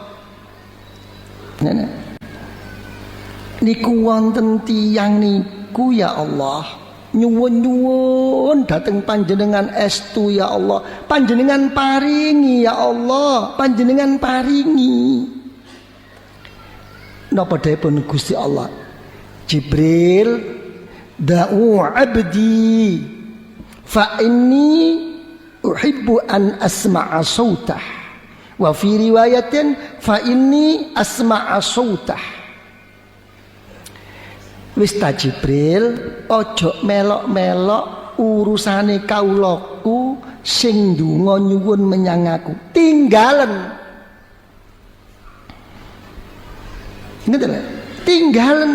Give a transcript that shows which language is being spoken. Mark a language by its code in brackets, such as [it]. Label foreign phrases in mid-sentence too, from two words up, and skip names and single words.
[jv] Niku wonten tiyang niku [ar] يا الله [jv] nyuwun-nyuwun dhateng panjenengan estu [ar] يا الله, [jv] panjenengan paringi [ar] يا الله, [jv] panjenengan paringi. Napa dipun Gusti Allah? [ar] جبريل دع عبدي فإني أحب أن أسمع صوته وفي رواية فإني أسمع صوته. [jv] Wis ta Jibril, ojo melok-melok urusane kaulaku sing ndonga nyuwun menyang aku. Tinggalen. Ngene lho, tinggalen.